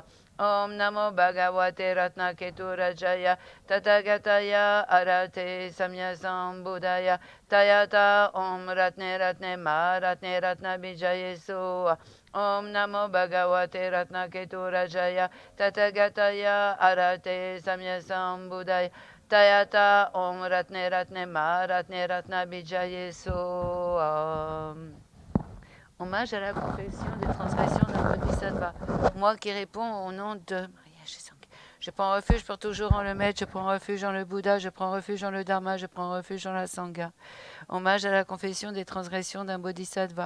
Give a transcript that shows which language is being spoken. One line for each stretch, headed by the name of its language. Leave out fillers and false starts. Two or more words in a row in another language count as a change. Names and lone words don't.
Sanskrit: Om Namo Bhagavate Ratnaketu Rajaya Tathagataya Arate Samya Sambuddhaya Tayata Om Ratne Ratne Ma Ratne Ratna Bijaye Soha. Om Namo Bhagavate Ratnaketu Rajaya Tathagataya Arate Samya Sambuddhaya Tayata Om Ratne Ratne Ma Ratne Ratna Bijaye Soha.
French: Hommage à la confession des transgressions d'un bodhisattva. Moi qui réponds au nom de Maria Jésus-Christ. Je prends refuge pour toujours en le maître, je prends refuge en le Bouddha, je prends refuge en le Dharma, je prends refuge en la Sangha. Hommage à la confession des transgressions d'un bodhisattva.